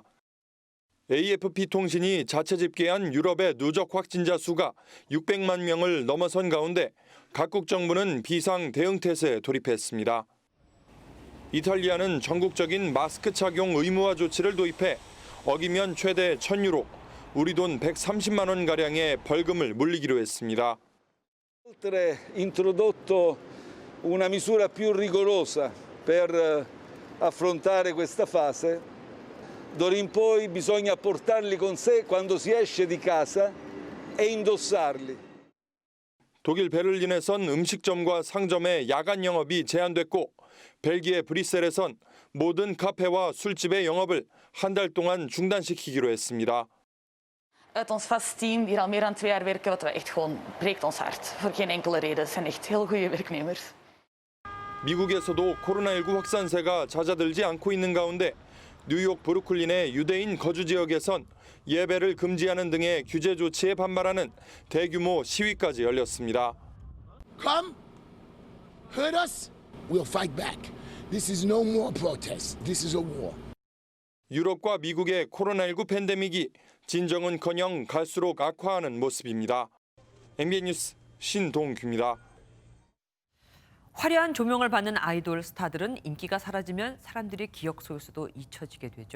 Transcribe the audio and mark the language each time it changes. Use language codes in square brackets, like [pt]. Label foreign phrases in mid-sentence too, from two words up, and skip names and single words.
[ko] AFP 통신이 자체 집계한 유럽의 누적 확진자 수가 600만 명을 넘어선 가운데 각국 정부는 비상 대응 태세에 돌입했습니다. 이탈리아는 전국적인 마스크 착용 의무화 조치를 도입해 어기면 최대 1,000유로, 우리 돈 130만 원 가량의 벌금을 물리기로 했습니다. [it] Oltre introdotto una misura più rigorosa per affrontare questa fase, d'ora in poi bisogna portarli con sé quando si esce di casa e indossarli. [ko] 독일 베를린에선 음식점과 상점의 야간 영업이 제한됐고 벨기에 브뤼셀에선 모든 카페와 술집의 영업을 한 달 동안 중단시키기로 했습니다. [nl] Uit ons vaste team, die al meer dan 2 jaar werken, wat we echt gewoon breekt ons hart. Voor geen enkele reden. Het zijn echt heel goede werknemers. [ko] 미국에서도 코로나19 확산세가 잦아들지 않고 있는 가운데 뉴욕 브루클린의 유대인 거주 지역에선 예배를 금지하는 등의 규제 조치에 반발하는 대규모 시위까지 열렸습니다. [en] Come, hurt us, we'll fight back. This is no more protest. This is a war. [ko] 유럽과 미국의 코로나19 팬데믹이 진정은커녕 갈수록 악화하는 모습입니다. MBN 뉴스 신동규입니다. 화려한 조명을 받는 아이돌 스타들은 인기가 사라지면 사람들의 기억 속에서도 잊혀지게 되죠.